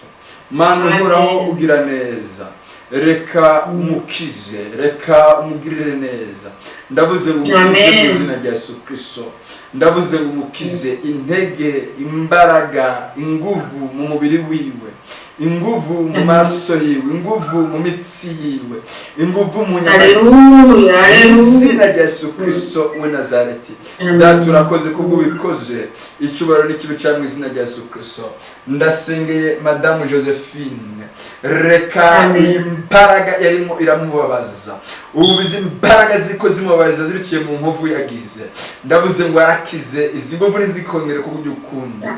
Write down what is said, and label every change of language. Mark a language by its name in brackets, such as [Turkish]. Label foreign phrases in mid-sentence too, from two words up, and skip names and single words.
[Rundi] Mana uhoraho ugira neza, reka umukize, reka umugirire neza. Ndavuze ngo umukize mu izina rya Yesu Kristo. Ndavuze ngo umukize intege, imbaraga, inguvu mu mubiri wiwe. inguvu mu maso yiwe, inguvu mu mitsi yiwe, inguvu mu nyama izina rya Yesu Kristo w'i Nazareti. Data urakoze kubwo bikoze icyubahiro n'ikibi cyangwa izina rya Yesu Kristo. Ndasengeye Madamu Josephine, reka imbaraga yarimo iramubabaza, ububizi imbaraga ziko zimubabaza zibiciye mu nkovu yagize, ndavuze ngo arakize izi ngovu nizikongere kubyo ukunda.